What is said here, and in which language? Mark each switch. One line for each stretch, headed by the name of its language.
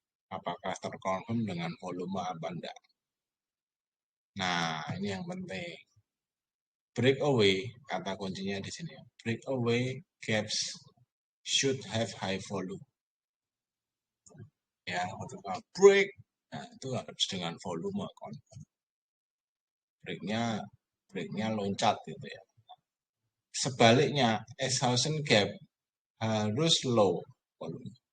Indonesian: Apakah terkonfirm dengan volume apa enggak? Nah, ini yang penting. breakaway, kata kuncinya di sini.
English: Breakaway gaps should have high volume.
Indonesian: Ya, ketika break, nah itu harus dengan volume kan. Breaknya loncat gitu ya. Sebaliknya, exhaustion gap harus low volume.